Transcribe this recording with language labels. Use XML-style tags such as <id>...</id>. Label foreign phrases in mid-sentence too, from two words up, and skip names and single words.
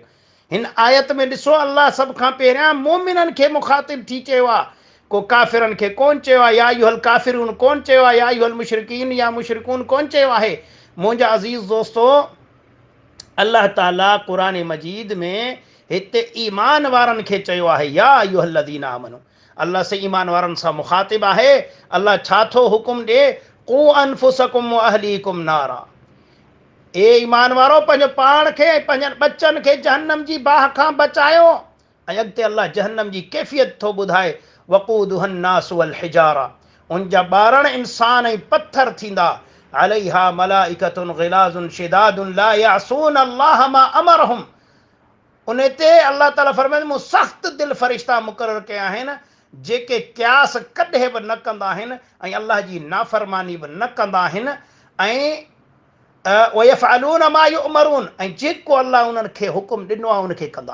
<sd>हिन आयत में ॾिसो, अल्लाह सभ खां पहिरियां मोमिननि खे मुखातिब थी चयो आहे, को काफ़िरनि खे कोन चयो आहे,</sd> <ar>يا أيها الكافرون</ar> <sd>कोन चयो आहे,</sd> <ar>يا أيها المشركين</ar> <sd>या मुशरिकून कोन चयो आहे। मुंहिंजा अज़ीज़ दोस्तो, अल्लाह ताला क़ुरान मजीद में हिते ईमान वारनि खे चयो आहे,</sd> <ar>يا أيها الذين آمنوا.</ar> <sd>अल्लाह से ईमान वारनि सां मुखातिब आहे। अल्लाह छा थो हुकुम ॾिए?</sd> <ar>قوا أنفسكم وأهليكم نارا,</ar> <sd>ए ईमान वारो पंहिंजो पाण खे ऐं पंहिंजनि बचनि खे जहन्नम जी बाह खां बचायो। ऐं अॻिते अल्लाह जहन्नम जी कैफ़ियत थो ॿुधाए,</sd> <ar>وقودها الناس والحجارة,</ar> <sd>उन जा ॿारण इंसान ऐं पत्थर थींदा,</sd> <ar>عليها ملائكة غلاظ شداد لا يعصون الله ما أمرهم,</ar> <sd>उन ते अल्लाह ताला फरमाए मूं सख़्त दिल फ़रिश्ता मुक़ररु कया आहिनि जेके क़यास कॾहिं बि न कंदा आहिनि ऐं अल्लाह जी नाफ़रमानी बि न कंदा आहिनि, ऐं</sd> <ar>ويفعلون ما يؤمرون,</ar> <sd>ऐं जेको अल्लाह उन्हनि खे हुकुम ॾिनो आहे उनखे कंदा।</sd>